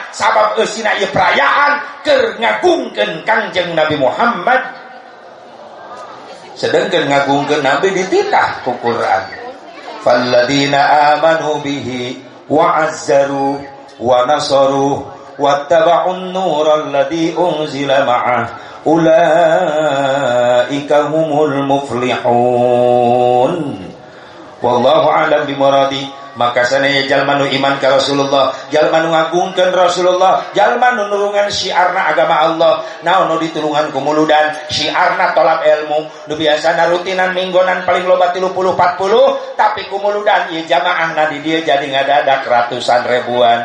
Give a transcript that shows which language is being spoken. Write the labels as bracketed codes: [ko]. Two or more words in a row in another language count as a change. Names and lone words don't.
[su] Sabab eusina ieu perayaan keur ngagungkeun Kangjeng Nabi Muhammad. Sedengkeun ngagungkeun Nabi dititah ku Quran. [ar] فالذين آمنوا به وعزروا ونصروا واتبعوا النور الذي أنزل معه أولئك هم المفلحون. والله أعلم بمراده. [su] Maka sanaya jalma nu iman ka Rasulullah, jalma nu ngagungkeun Rasulullah, jalma nu nulungan syiarna agama Allah, naon nu ditulungan ku muludan, syiarna [ar] طلب العلم, [su] nu biasana rutinan minggonan paling loba 30-40, tapi ku muludan ieu jamaahna di dieu jadi ngadadak ratusan ribuan.